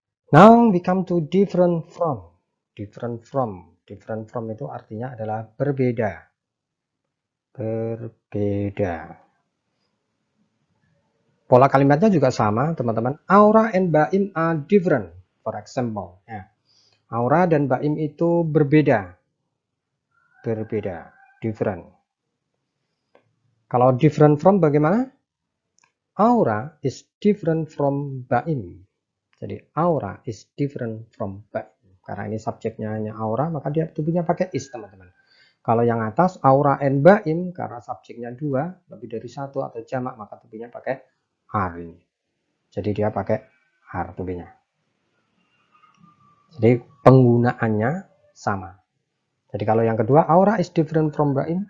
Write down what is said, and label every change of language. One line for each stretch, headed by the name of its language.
English: Now we come to different from.
Indonesian: Different from itu artinya adalah berbeda. Berbeda. Pola kalimatnya juga sama, teman-teman.
English: Aura and Baim are different. For example, ya.
Indonesian: Aura dan Baim itu berbeda. Berbeda, different. Kalau different from bagaimana?
English: Aura is different from Baim.
Indonesian: Jadi
English: aura is different from Baim.
Indonesian: Karena ini subjeknya hanya aura, maka dia tubuhnya pakai is, teman-teman. Kalau yang atas aura and Baim, karena subjeknya dua, lebih dari satu atau jamak, maka tubuhnya pakai are ini. Jadi dia pakai are tubuhnya. Jadi penggunaannya sama. Jadi kalau yang kedua,
English: aura is different from Baim.